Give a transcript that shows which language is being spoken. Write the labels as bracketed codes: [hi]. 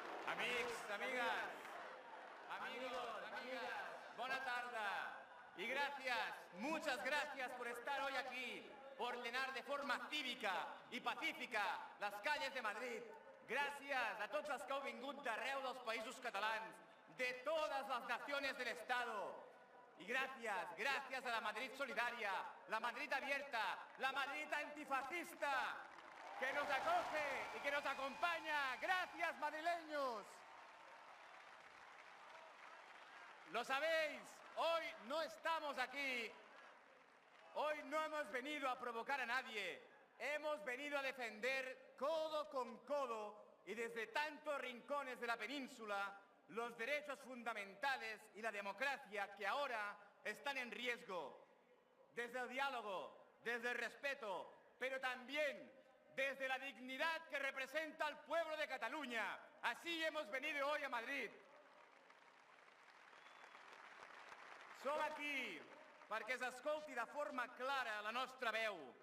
[ca] Amics, amigues, [es] amigos, amigas, buena tarde y gracias, muchas gracias por estar hoy aquí, por llenar de forma cívica y pacífica las calles de Madrid. [ca] Gràcies a tots els que heu vingut d'arreu dels països catalans, [es] de todas las naciones del Estado. Y gracias a la Madrid solidaria, la Madrid abierta, la Madrid antifascista, que nos acoge y que nos acompaña. Gracias, madrileños. Lo sabéis, hoy no estamos aquí, hoy no hemos venido a provocar a nadie, hemos venido a defender codo con codo y desde tantos rincones de la península los derechos fundamentales y la democracia que ahora están en riesgo. Desde el diálogo, desde el respeto, pero también desde la dignidad que representa al pueblo de Cataluña. Así hemos venido hoy a Madrid. [ca] Som aquí perquè s'escolti de forma clara la nostra veu.